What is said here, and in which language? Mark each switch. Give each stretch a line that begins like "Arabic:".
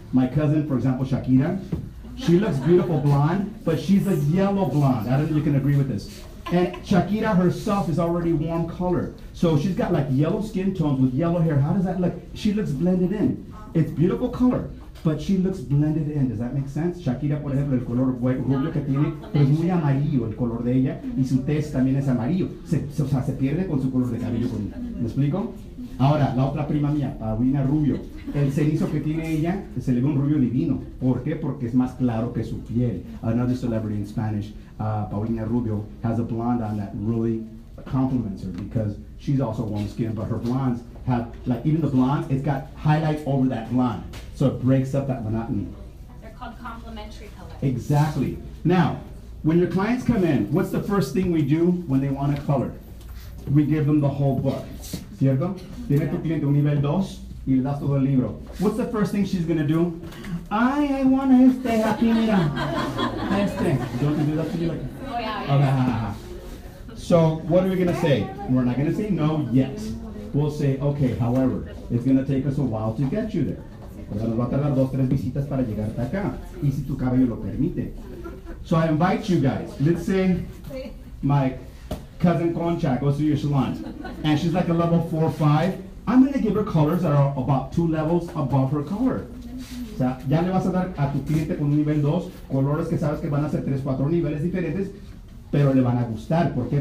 English: My cousin, for example, Shakira. She looks beautiful blonde, but she's a yellow blonde. I don't know if you can agree with this. And Shakira herself is already warm colored. So she's got like yellow skin tones with yellow hair. How does that look? She looks blended in. It's beautiful color, but she looks blended in. Does that make sense?
Spanish: Shakira, por ejemplo, el color rubio que tiene, pero es muy amarillo el color de ella, y su tez también es amarillo. O sea, se pierde con su color de cabello. ¿Me explico? Ahora, la otra prima mía, Paulina Rubio, el cenizo que tiene ella, se le ve un rubio divino. ¿Por qué? Porque es más claro que su piel.
English: Another celebrity in Spanish, Paulina Rubio, has a blonde on that really compliments her because she's also warm skin, but her blondes have, like even the blonde, it's got highlights over that blonde. So it breaks up that monotony. They're called complementary colors. Exactly. Now, when your clients come in, what's the first thing we do when they want a color? We give them the whole book.
Spanish: ¿Cierto? Tiene tu cliente un nivel 2 y le das todo el libro.
English: What's the first thing she's gonna do? Ay, I want este,
Spanish: aquí mira.
English: Este. Don't you do that to you? Like, Oh yeah. okay. So, what are we gonna say? We're not gonna say no yet. We'll say, okay, however, it's gonna take us a while to get you there.
Spanish: Nos va a tardar 2-3 visitas para llegar hasta acá. Y si tu cabello lo permite.
English: So I invite you guys. Let's say my cousin Concha goes to your salon, and she's like a level 4 or 5. I'm going to give her colors that are about 2 levels above her color.
Spanish: O sea, ya le vas a dar a tu cliente con un nivel 2 colores que sabes que van a ser 3-4 niveles diferentes, pero le van a gustar. ¿Por qué?